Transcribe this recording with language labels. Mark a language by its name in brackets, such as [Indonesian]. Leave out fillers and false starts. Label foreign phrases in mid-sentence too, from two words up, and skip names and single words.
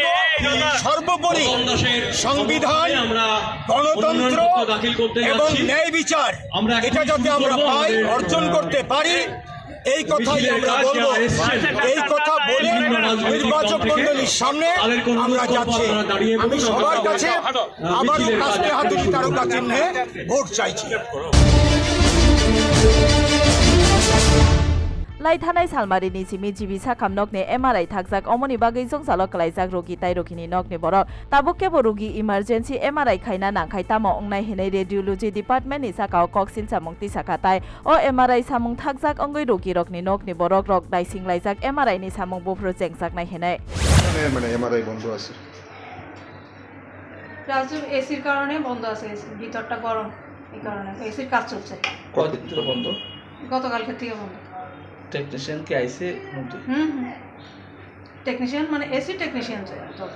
[Bangla] সর্বোপরি সংবিধান, গণতন্ত্র এবং ন্যায় বিচার এটা যাতে আমরা পাই, অর্জন করতে পারি, এই কথাই আমরা বলবো। এই কথা বলে নির্বাচক মণ্ডলীর সামনে আমরা যাচ্ছি। আমি সবার কাছে আবারও কাস্তে হাতুড়ি তারকা চিহ্নে ভোট চাইছি। [Kok Borok] लाइथानाय सालमारिनि सिमि जिबिसा खामनकने एमआरआई थाकजाक अमनि बागै जंजाल कलाइजाक रोगि ताइ रोगिनि नकनि बरक ताबुकेबो रोगि इमार्जेन्सि एमआरआई खाइना नांखाय तामो अंनाय हेनै [English] radiology department [Kok Borok] साकाव कक्सिल सामुंति साखाताय ओ एमआरआई सामुं थाकजाक अंगै रोगि रकनि नकनि बरक रक दाइसिं लाइजाक एमआरआई नि सामुं बुफ्रु जेंजाकनाय हेनै [Bangla] মানে এমআরআই বন্ধ আছে রাজুর এসির কারণে বন্ধ আছে, ভিতরটা গরম, এই কারণে এসির কাজ চলছে। কতদিন ধরে বন্ধ? গতকালকে থেকে বন্ধ। টেকনিশিয়ান কি আইছে? টেকনিশিয়ান মানে [English] AC technician [Bangla] চলছে।